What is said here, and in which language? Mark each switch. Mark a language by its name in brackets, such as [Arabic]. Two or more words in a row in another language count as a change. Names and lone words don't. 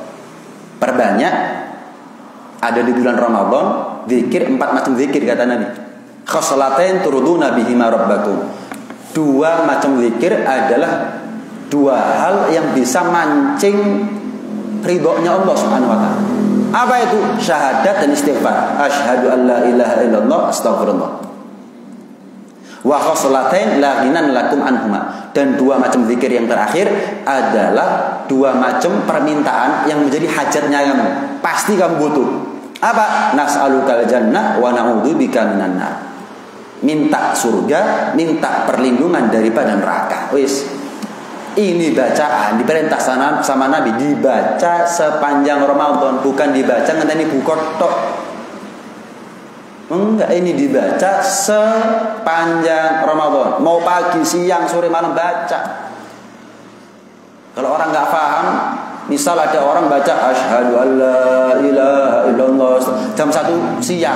[Indonesian] Perbanyak ada di bulan Ramadan zikir 4 macam zikir kata Nabi. [Arabic] خصلتين ترضون بهما ربكم. [Indonesian] 2 macam zikir adalah 2 hal yang bisa mancing ridhonya Allah [Arabic] سبحانه وتعالى. [Indonesian] Apa itu? Syahadat dan istighfar. [Arabic] أشهد أن لا إله إلا الله، أستغفر الله. وخصلتين لا غنى لكم عنهما. [Indonesian] Dan 2 macam zikir yang terakhir adalah 2 macam permintaan yang menjadi hajatnya kamu. Pasti kamu butuh. Apa? [Arabic] نسألك الجنة ونعوذ بك من النار. [Indonesian] Minta surga, minta perlindungan daripada neraka. Wis. Ini bacaan diperintah sama Nabi, dibaca sepanjang Ramadan, bukan dibaca [Javanese] ngenteni buka tok. [Indonesian] Enggak, ini dibaca sepanjang Ramadan. Mau pagi, siang, sore, malam baca. Kalau orang enggak paham, misal ada orang baca [Arabic] أشهد أن لا إله إلا الله [Indonesian] jam 1 siang.